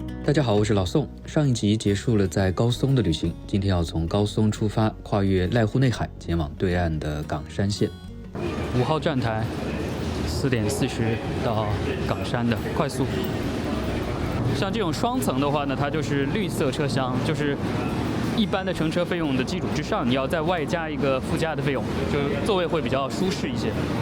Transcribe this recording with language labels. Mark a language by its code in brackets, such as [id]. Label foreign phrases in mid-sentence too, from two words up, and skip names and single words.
[zh] 大家好，我是老宋。上一集結束了在高松的旅行，今天要从高松出发，跨越濑戶內海，前往對岸的港山線。5號站台，4點40到港山的快速。像這種雙層的話呢，它就是綠色車廂，就是一般的乘車費用的基礎之上，你要再外加一個附加的費用，就座位會比較舒適一些。